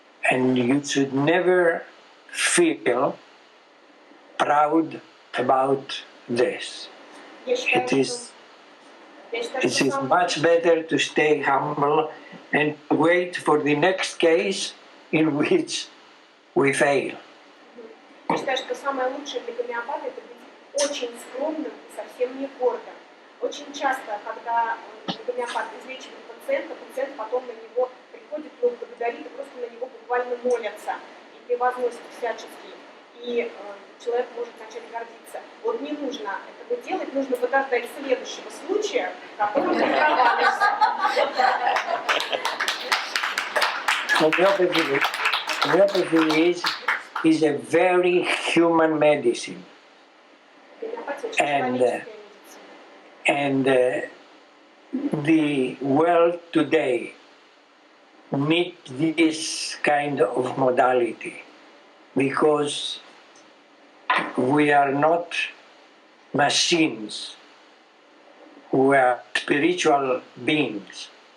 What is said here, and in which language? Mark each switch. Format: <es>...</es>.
<en>And you should never feel proud about this. It is much better to stay humble and wait for the next case in which we fail.</en> <ru>Я считаю, что самое лучшее для гомеопата — это быть очень скромным и совсем не гордым. Очень часто, когда гомеопат излечивает пациента, пациент потом на него приходит, его благодарит и просто на него буквально молятся и превозносит всячески. И человек может начать гордиться. Вот не нужно этого делать, нужно подождать следующего случая, который ты провалишься.</ru> <en>Homeopathy is a very human medicine. And the world today needs this kind of modality, because we are not machines, we are spiritual beings.</en>